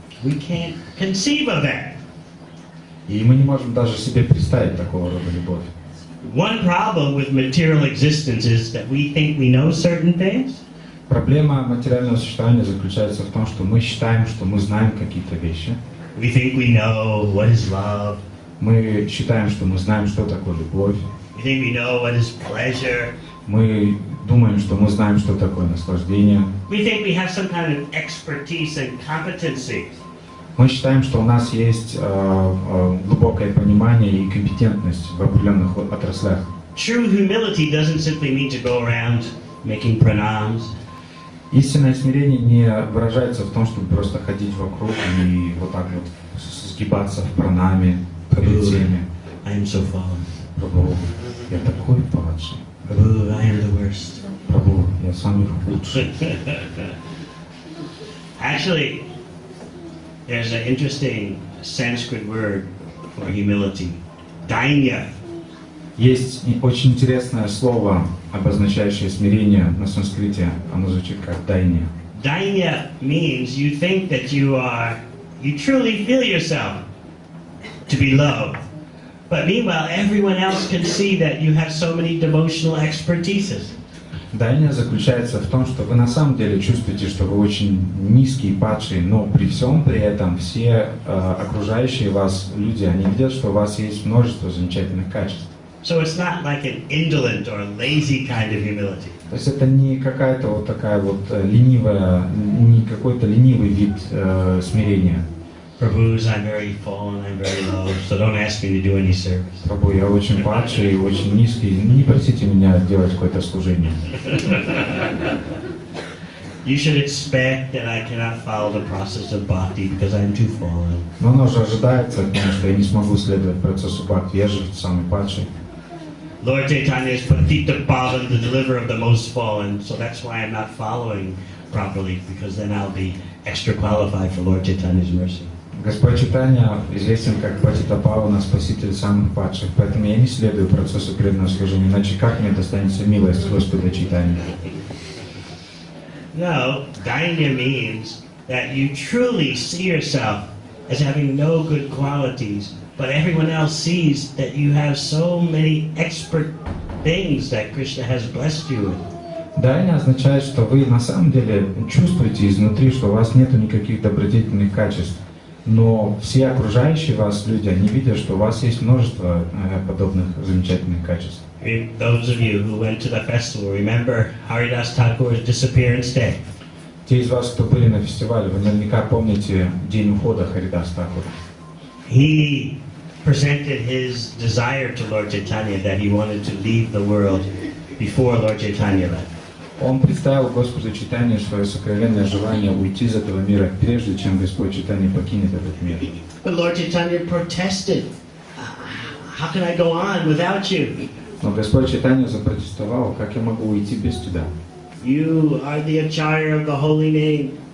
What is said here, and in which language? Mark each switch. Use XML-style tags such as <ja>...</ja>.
<en>We can't conceive of that.</en> <ru>И мы не можем даже себе представить такого рода любовь.</ru> <en>One problem with material existence is that we think we know certain things.</en> <ru>Проблема материального существования заключается в том, что мы считаем, что мы знаем какие-то вещи.</ru> <en>We think we know what is love.</en> <ru>Мы считаем, что мы знаем, что такое любовь.</ru> <en>We think we know what is pleasure.</en> <ru>Мы думаем, что мы знаем, что такое наслаждение.</ru> <en>We think we have some kind of expertise and competency.</en> <ru>Мы считаем, что у нас есть глубокое понимание и компетентность в определенных отраслях.</ru> <en>True humility doesn't simply mean to go around making pranams.</en> <ru>Истинное смирение не выражается в том, чтобы просто ходить вокруг и вот так вот сгибаться в пранаме, перед всеми.</ru> <en>I am so fallen.</en> <ru>Прабху, я такой падший.</ru> <en>Prabhu, I am the worst.</en> <ru>Прабху, я самый худший.</ru> <en>Actually, There's an interesting Sanskrit word for humility. Dainya.</en> <ru>Есть очень интересное слово, обозначающее смирение на санскрите. Оно звучит как дайня.</ru> <en>Dainya means you think that you truly feel yourself to be low. But meanwhile, everyone else can see that you have so many devotional expertises.</en> <ru>Дайня заключается в том, что вы на самом деле чувствуете, что вы очень низкий, падший, но при всем при этом все окружающие вас люди, они видят, что у вас есть множество замечательных качеств.</ru> <en>So it's not like an indolent or lazy kind of humility.</en> <ru>То есть это не какая-то вот такая вот ленивая, не какой-то ленивый вид смирения.</ru> <en>Prabhus, I'm very fallen, I'm very low, so don't ask me to do any service.</en> <ru>Прабху, я очень падший, очень низкий, не просите меня делать какое-то служение.</ru> <en>You should expect that I cannot follow the process of bhakti because I'm too fallen.</en> <ru>Но оно же ожидается, потому что я не смогу следовать процессу бхакти, я же самый падший.</ru> <en>Lord Chaitanya is Patita Pavan, the deliverer of the most fallen, so that's why I'm not following properly, because then I'll be extra qualified for Lord Chaitanya's mercy.</en> <ru>Господь Чайтанья известен как Патита Павана, спаситель самых падших, поэтому я не следую процессу преданного служения, иначе как мне достанется милость Господа Чайтаньи?</ru> <en>No, dainya means that you truly see yourself as having no good qualities, but everyone else sees that you have so many expert things that Krishna has blessed you with.</en> <ru>Дайня означает, что вы на самом деле чувствуете изнутри, что у вас нету никаких добродетельных качеств. Но все окружающие вас люди, они видят, что у вас есть множество подобных замечательных качеств.</ru> <en>Those of you who went to the festival, remember Haridas Thakur's disappearance day.</en> <ru>Те из вас, кто были на фестивале, вы наверняка помните день ухода Харидас Thakura.</ru> <en>He presented his desire to Lord Chaitanya that he wanted to leave the world before Lord Chaitanya left.</en> <ru>Он представил Господу Чайтанье свое сокровенное желание уйти из этого мира, прежде чем Господь Чайтанья покинет этот мир.</ru> <en>But Lord Chaitanya protested. How can I go on without you?</en> <ru>Но Господь Чайтанья запротестовал, как я могу уйти без тебя?</ru> <en>You are the acharya of the holy name.</en>